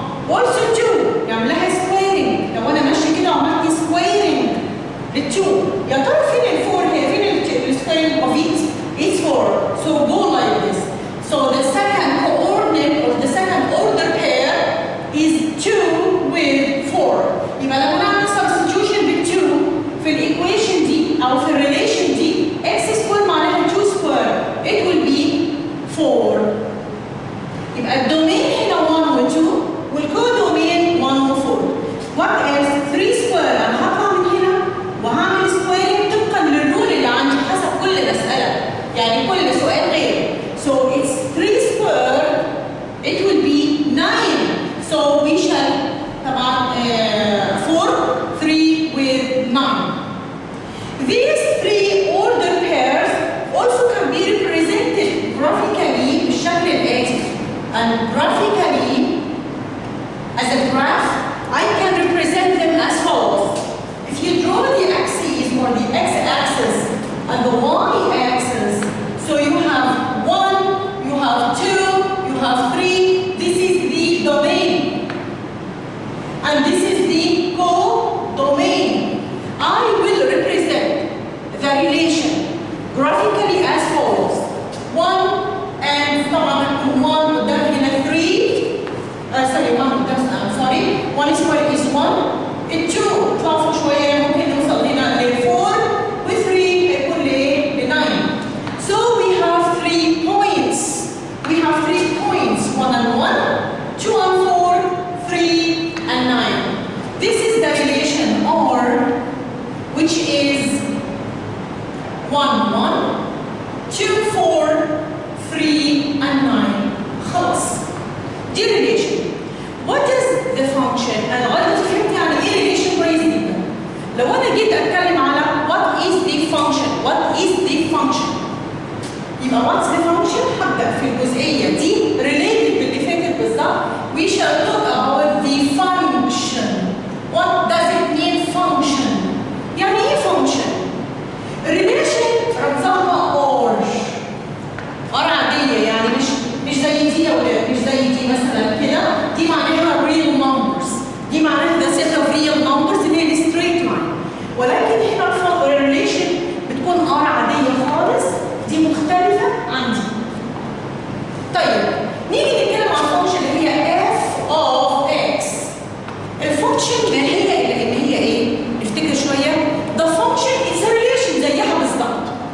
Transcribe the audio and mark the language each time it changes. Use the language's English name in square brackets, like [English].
[Arabic] also 2 نعمل لها squaring. لو انا ماشي كده وعملت squaring لل 2 يا ترى فين ال 4 هي فين السكويرنج of it؟ [English] it's 4. so go like this. so the second coordinate or the second order pair is 2 with 4. [Arabic] يبقى لما نعمل substitution بال 2 في الايكويشن دي او في الريليشن دي x سكوير معناها 2 سكوير [English] it will be 4. [Arabic] يبقى الدومين هنا 1 و 2 والكودومين 1 و 4. [English] what else [Arabic] 3 سكوير انا هطلع من هنا وهعمل سكويرنج طبقا للرول اللي عندي حسب كل مساله يعني كل سؤال غير. [English] so it's 3 square it will be 9. so we shall طبعا 4 3 with 9. These 3 order pairs also can be represented graphically [Arabic] بالشكل الآتي. [English] and graphically as a graph I can represent them as follows. if you draw the axes or the x-axis and the y-axis, so you have 1, you have 2, you have 3. This is the domain. And this is the co-domain. I will represent the relation graphically as follows. [Arabic] 1 and طبعا 1 قدام هنا 3. [English] sorry 1 قدام I'm sorry. 1 square is 1. [Arabic] 2 اطلعوا شوية ممكن نوصل هنا ل 4 و 3 هيكون ل 9. [English] so we have 3 points. We have 3 points 1 and 1, 2 and 4, 3 and 9. This is the relation or which is 1 1 2 4 3 and 9. [Arabic] خلاص دي relation. [English] What is the function؟ [Arabic] أنا غلط فهمت يعني إيه relation كويس جدا. لو أنا جيت أتكلم على [English] what is the function؟ [Arabic] what is the function؟ يبقى what's the function؟ هبدأ في الجزئية دي related باللي فاتت بالظبط. [English] We shall talk about the function. What does it mean function؟ [Arabic] يعني إيه function؟ relation for example or عادية يعني مش زي دي يا ولاد مش زي دي مثلا كده. دي معناها real numbers. دي معناها [English] the set of real numbers [Arabic] اللي هي straight line. ولكن هنا relation بتكون عادية خالص. دي مختلفة عن دي. طيب نيجي نتكلم عن الفانكشن اللي هي f of x. الفانكشن ما هي إلا إن هي إيه؟ نفتكر شوية. [English] The function is a relation [Arabic] زيها بالظبط.